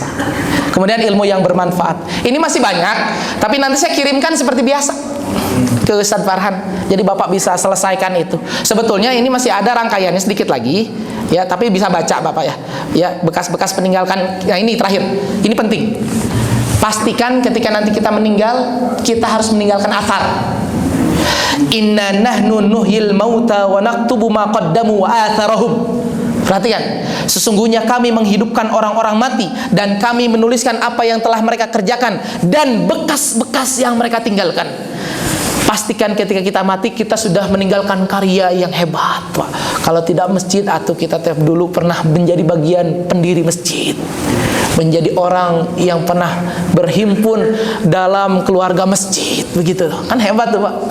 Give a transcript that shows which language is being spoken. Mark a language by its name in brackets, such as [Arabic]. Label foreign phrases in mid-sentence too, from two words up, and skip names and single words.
[Indonesian] Kemudian ilmu yang bermanfaat. Ini masih banyak, tapi nanti saya kirimkan seperti biasa ke Ustaz Farhan. Jadi Bapak bisa selesaikan itu. Sebetulnya ini masih ada rangkaiannya sedikit lagi, ya, tapi bisa baca Bapak ya. Ya, bekas-bekas peninggalkan. Ya, ini terakhir. Ini penting. Pastikan ketika nanti kita meninggal, kita harus meninggalkan athar. [Arabic] إنا نحن نحيي الموتى ونكتب ما قدموا وآثارهم. [Indonesian] Perhatikan, sesungguhnya kami menghidupkan orang-orang mati dan kami menuliskan apa yang telah mereka kerjakan dan bekas-bekas yang mereka tinggalkan. Pastikan ketika kita mati kita sudah meninggalkan karya yang hebat, Pak. Kalau tidak masjid, atau kita dulu pernah menjadi bagian pendiri masjid, menjadi orang yang pernah berhimpun dalam keluarga masjid, begitu kan hebat tuh, Pak.